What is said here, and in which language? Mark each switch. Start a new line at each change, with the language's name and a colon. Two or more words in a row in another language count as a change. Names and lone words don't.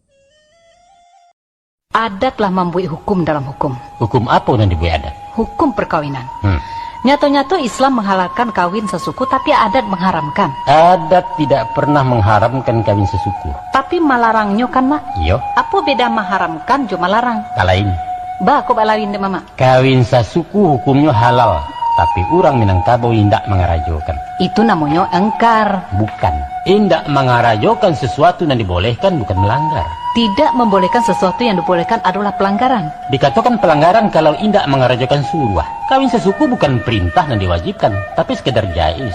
Indonesian: Adatlah membuat hukum dalam hukum. Hukum apa yang dibuat adat? Hukum perkawinan. Nyata-nyata Islam menghalalkan kawin sesuku, tapi adat mengharamkan. Adat tidak pernah mengharamkan kawin sesuku. Tapi melarangnya kan, Mak? Iya. Apa beda mengharamkan jo melarang?
Minangkabau: Kalain. Bah, kok balawin deh, Mama?
Indonesian: Kawin sesuku hukumnya halal, tapi orang Minangkabau
Minangkabau: indak mengarajokan.
Indonesian: Itu namanya engkar. Bukan.
Minangkabau: Indak mengarajokan
Indonesian: sesuatu yang dibolehkan bukan melanggar. Tidak membolehkan sesuatu yang dibolehkan adalah pelanggaran. Dikatakan pelanggaran kalau
Minangkabau: indak mengarajokan
Indonesian: suruh. Kawin sesuku bukan perintah dan diwajibkan, tapi sekedar jais.